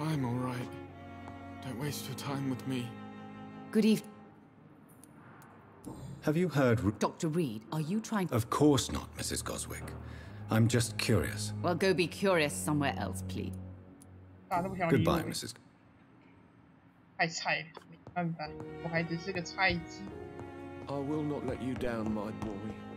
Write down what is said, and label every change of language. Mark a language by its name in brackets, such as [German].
[English] I'm all right. Don't waste your time with me. Good evening. Have you heard... Dr. Reed, are you trying to... Of course not, Mrs. Goswick. I'm just curious. Well, go be curious somewhere else, please. [Chinese] 大家都不想理我。 [English] Goodbye, Mrs. [Chinese] 太菜了，没办法，我还只是个菜鸡。 [English] I will not let you down, my boy.